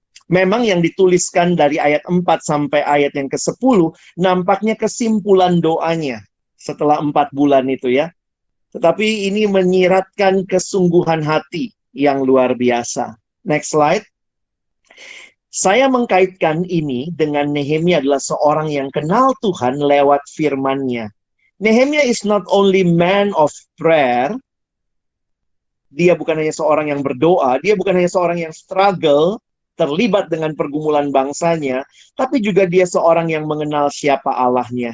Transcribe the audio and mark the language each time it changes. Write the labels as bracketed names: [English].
[Indonesian] Memang yang dituliskan dari ayat 4 sampai ayat yang ke-10, nampaknya kesimpulan doanya setelah 4 bulan itu ya. Tetapi ini menyiratkan kesungguhan hati yang luar biasa. [English] Next slide. [Indonesian] Saya mengkaitkan ini dengan Nehemia adalah seorang yang kenal Tuhan lewat firman-Nya. [English] Nehemia is not only man of prayer. [Indonesian] Dia bukan hanya seorang yang berdoa, dia bukan hanya seorang yang struggle, terlibat dengan pergumulan bangsanya, tapi juga dia seorang yang mengenal siapa Allahnya.